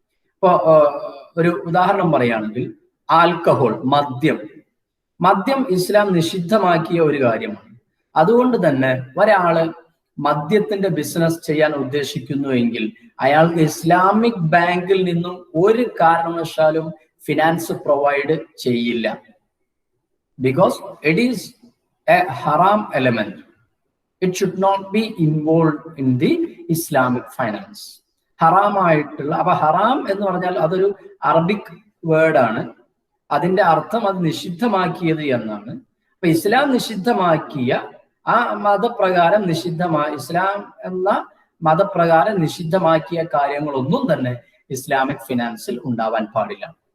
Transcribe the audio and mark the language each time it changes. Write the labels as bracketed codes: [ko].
[ml] ഇപ്പൊ ഒരു ഉദാഹരണം പറയുകയാണെങ്കിൽ ആൽക്കഹോൾ, മദ്യം ഇസ്ലാം നിഷിദ്ധമാക്കിയ ഒരു കാര്യമാണ്. അതുകൊണ്ട് തന്നെ ഒരാള് മദ്യത്തിന്റെ ബിസിനസ് ചെയ്യാൻ ഉദ്ദേശിക്കുന്നുവെങ്കിൽ അയാൾക്ക് ഇസ്ലാമിക് ബാങ്കിൽ നിന്നും ഒരു കാരണവശാലും ഫിനാൻസ് പ്രൊവൈഡ് ചെയ്യില്ല. [en] Because it is a ഹറാം element. It should not be involved in the Islamic finance. [ml] ഹറാമായിട്ടുള്ള, അപ്പൊ ഹറാം എന്ന് പറഞ്ഞാൽ അതൊരു അറബിക് വേർഡാണ്. അതിന്റെ അർത്ഥം അത് നിഷിദ്ധമാക്കിയത് എന്നാണ്. അപ്പൊ ഇസ്ലാം നിഷിദ്ധമാക്കിയ ആ മതപ്രകാരം ഇസ്ലാം എന്ന മതപ്രകാരം നിഷിദ്ധമാക്കിയ കാര്യങ്ങളൊന്നും തന്നെ ഇസ്ലാമിക് ഫിനാൻസിൽ ഉണ്ടാവാൻ പാടില്ല.